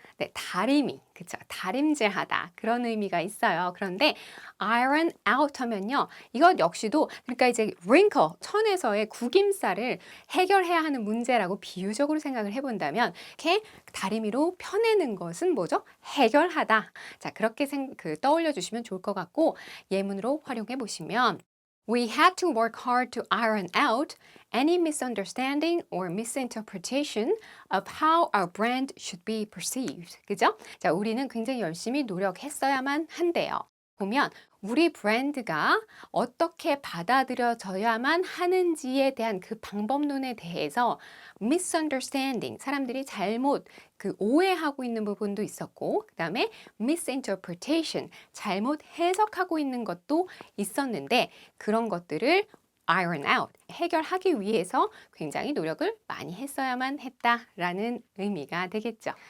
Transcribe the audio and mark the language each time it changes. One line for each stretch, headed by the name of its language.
Korean: 네, 다림이, 그쵸. 다림질하다. 그런 의미가 있어요. 그런데
English: iron out
Korean: 하면요. 이것 역시도, 그러니까 이제 wrinkle, 천에서의 구김살을 해결해야 하는 문제라고 비유적으로 생각을 해본다면, 이렇게 다리미로 펴내는 것은 뭐죠? 해결하다. 자, 그렇게 떠올려 주시면 좋을 것 같고, 예문으로 활용해 보시면,
English: We had to work hard to iron out any misunderstanding or misinterpretation of how our brand should be perceived.
Korean: 그죠? 자, 우리는 굉장히 열심히 노력했어야만 한대요. 보면 우리 브랜드가 어떻게 받아들여져야만 하는지에 대한 그 방법론에 대해서 misunderstanding, 사람들이 잘못 오해하고 있는 부분도 있었고, 그 다음에 misinterpretation, 잘못 해석하고 있는 것도 있었는데, 그런 것들을
English: iron out,
Korean: 해결하기 위해서 굉장히 노력을 많이 했어야만 했다라는 의미가 되겠죠.